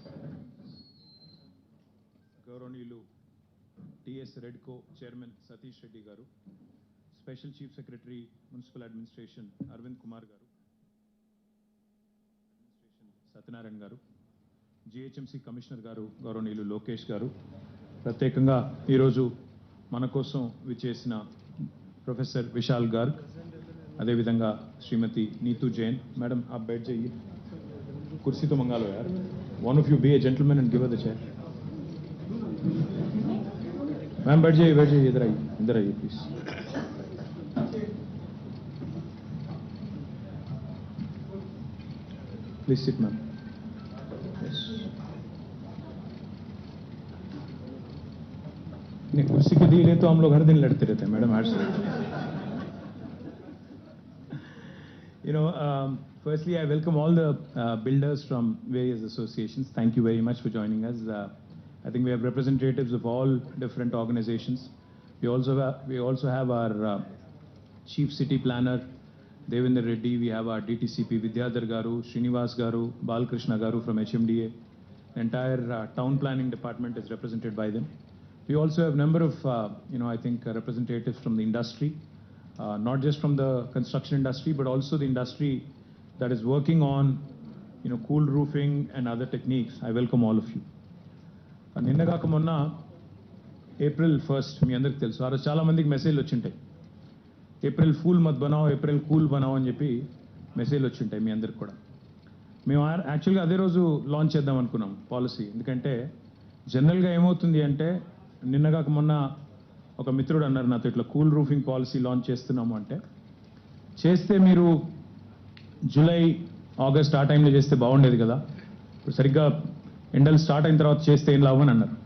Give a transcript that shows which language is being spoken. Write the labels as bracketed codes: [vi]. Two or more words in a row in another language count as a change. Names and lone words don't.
[te] గౌరవనీయులు టిఎస్ రెడ్కో చైర్మన్ సతీష్ రెడ్డి గారు, [en] special chief secretary municipal administration [te] అరవింద్ కుమార్ గారు, సత్యనారాయణ గారు, జిహెచ్ఎంసీ కమిషనర్ గారు గౌరవనీయులు లోకేష్ గారు, ప్రత్యేకంగా ఈరోజు మన కోసం విచ్చేసిన प्रोफेसर विशाल गर्ग, अदेविधंगा श्रीमती नीतू जैन. [hi] मैडम आप बैठ जाइए, कुर्सी तो मंगा लो यार. [en] one of you be a gentleman and give a the chair. [hi] मैम बैठ जाइए, इधर आइए प्लीज. [en] please sit ma'am. [hi] नहीं, कुर्सी के लिए तो हम लोग हर दिन लड़ते रहते हैं मैडम. हर से [en] firstly I welcome all the builders from various associations. Thank you very much for joining us. I think we have representatives of all different organizations. We also have our chief city planner Devendra Reddy. We have our DTCP Vidyadhar Garu, Srinivas Garu, Balkrishna Garu from HMDA. The entire town planning department is represented by them. We also have a number of, I think representatives from the industry, not just from the construction industry, but also the industry that is working on, cool roofing and other techniques. I welcome all of you. [te] నిన్న కాక మొన్న April 1st మీ అందరికి తెలుసు. ఆ రోజు చాలా మందికి మెసేజ్లు వచ్చింటాయి. [hi] अप्रैल फूल मत बनाओ, अप्रैल कूल बनाओ [te] అని చెప్పి మెసేజ్లు వచ్చింటాయి మీ అందరికి కూడా. మేము యాక్చువల్గా అదే రోజు లాంచ్ చేద్దాం అనుకున్నాం పాలసీ. ఎందుకంటే జనరల్గా ఏమవుతుంది అంటే, నిన్నగాక మొన్న ఒక మిత్రుడు అన్నారు నాతో, ఇట్లా [en] cool roofing policy launch [te] చేస్తున్నాము అంటే, చేస్తే మీరు జూలై ఆగస్ట్ ఆ టైంలో చేస్తే బాగుండేది కదా, ఇప్పుడు సరిగ్గా ఎండలు స్టార్ట్ అయిన తర్వాత చేస్తే ఏం లాభం అని అన్నారు.